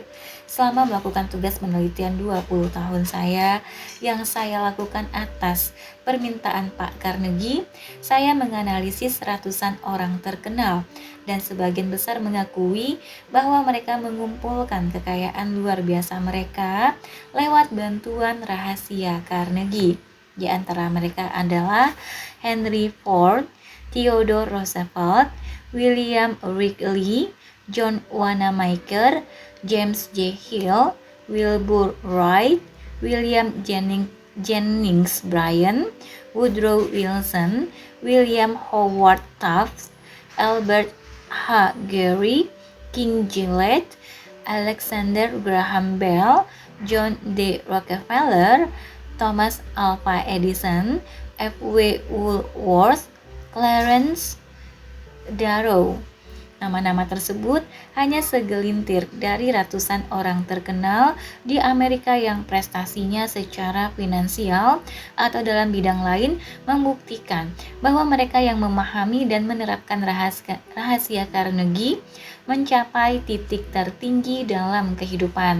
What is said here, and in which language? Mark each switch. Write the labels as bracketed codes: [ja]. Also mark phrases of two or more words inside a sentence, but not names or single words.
[id] Selama melakukan tugas penelitian 20 tahun yang saya lakukan atas permintaan Pak Carnegie, saya menganalisis ratusan orang terkenal, dan sebagian besar mengakui bahwa mereka mengumpulkan kekayaan luar biasa mereka lewat bantuan rahasia Carnegie. Di antara mereka adalah Henry Ford, Theodore Roosevelt, William Wrigley, John Wanamaker, James J. Hill, Wilbur Wright, William Jennings Bryan, Woodrow Wilson, William Howard Taft, Albert H. Gary, King Gillette, Alexander Graham Bell, John D. Rockefeller, Thomas Alva Edison, F. W. Woolworth, Clarence Darrow. Nama-nama tersebut hanya segelintir dari ratusan orang terkenal di Amerika yang prestasinya secara finansial atau dalam bidang lain membuktikan bahwa mereka yang memahami dan menerapkan rahasia Carnegie mencapai titik tertinggi dalam kehidupan.